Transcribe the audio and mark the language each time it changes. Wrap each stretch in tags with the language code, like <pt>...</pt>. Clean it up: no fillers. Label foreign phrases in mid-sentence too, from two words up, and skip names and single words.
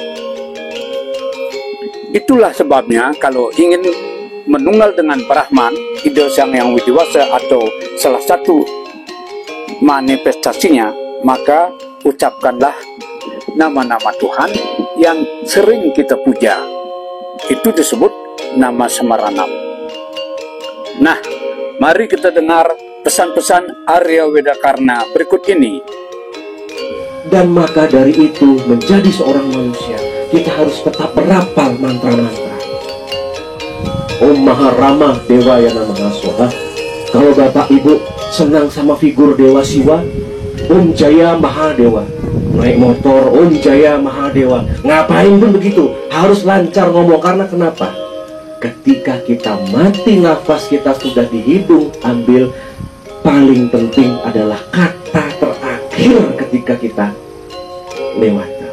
<id>Itulah sebabnya kalau ingin menunggal dengan Brahman, ide Sang Yang Widiwasa atau salah satu manifestasinya, maka ucapkanlah nama-nama Tuhan yang sering kita puja. Itu disebut nama Semaranam. Nah, mari kita dengar pesan-pesan Arya Wedakarna berikut ini. Dan maka dari itu, menjadi seorang manusia, kita harus tetap berapal mantra-mantra.</id> <sa>Om Maharama Dewayana Mahaswaha.</sa> <id>Kalau Bapak Ibu senang sama figur Dewa Siwa,</id> <sa>Om Jaya Mahadewa.</sa> <id>Naik motor,</id> <sa>Om Jaya Mahadewa.</sa> <id>Ngapain pun begitu, harus lancar ngomong. Karena kenapa? Ketika kita mati, nafas kita sudah di hidung ambil, paling penting adalah kata terakhir ketika kita lewat.</id>